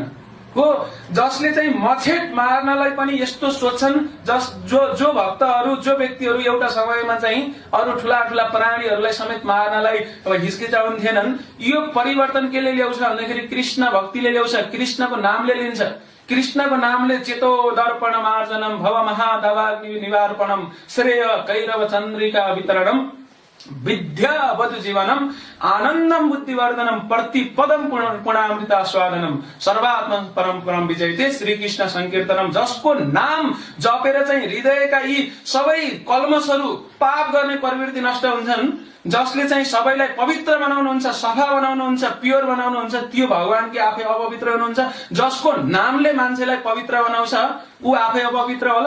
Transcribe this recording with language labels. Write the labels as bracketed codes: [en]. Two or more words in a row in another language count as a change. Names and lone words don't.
[ne] हो जसले चाहिँ मछेट मार्नलाई पनि यस्तो सोच्छन्, जो भक्तहरू, जो व्यक्तिहरू एउटा समयमा चाहिँ अरू ठुला ठुला प्राणीहरूलाई समेत मार्नलाई अब हिचकिचाउन्थेनन्। यो परिवर्तन केले ल्याउँछ भन्दाखेरि कृष्ण भक्तिले ल्याउँछ, कृष्णको नामले लिन्छ। कृष्णको नामले [sa] चेतो दर्पण मार्जनम भव महादवाग्नि निवार्पणम श्रेय कैरव चन्द्रिका वितरणम विद्या वधु जीवनम आनन्दम बुद्धिवर्धनम प्रतिपदम पुणामृता स्वादनम सर्वात्म परम परम विजयते श्री कृष्ण संकीर्तनम। [ne] जसको नाम जपेर चाहिँ हृदयका यी सबै कल्मशहरू, पाप गर्ने प्रवृत्ति नष्ट हुन्छन्, जसले चाहिँ सबैलाई पवित्र बनाउनुहुन्छ, सफा बनाउनुहुन्छ, प्योर बनाउनुहुन्छ, त्यो भगवान के आफै अपवित्र हुनुहुन्छ। जसको नामले मान्छेलाई पवित्र बनाउँछ ऊ आफै अपवित्र होला।